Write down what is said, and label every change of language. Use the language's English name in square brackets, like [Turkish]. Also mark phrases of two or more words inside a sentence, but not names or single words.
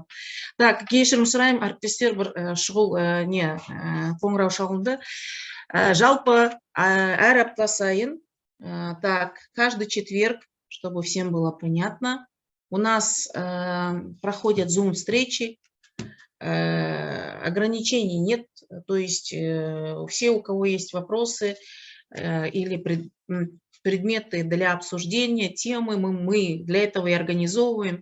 [Russian] Так, [Kazakh] кешірім сұрайым, әріптестер бір шұғыл қоңырау шалынды. Жалпы әр апта сайын, [Russian] так, каждый четверг, чтобы всем было понятно, у нас проходят Zoom-встречи, ограничений нет, то есть все, у кого есть вопросы или предметы для обсуждения, темы, мы для этого и организовываем.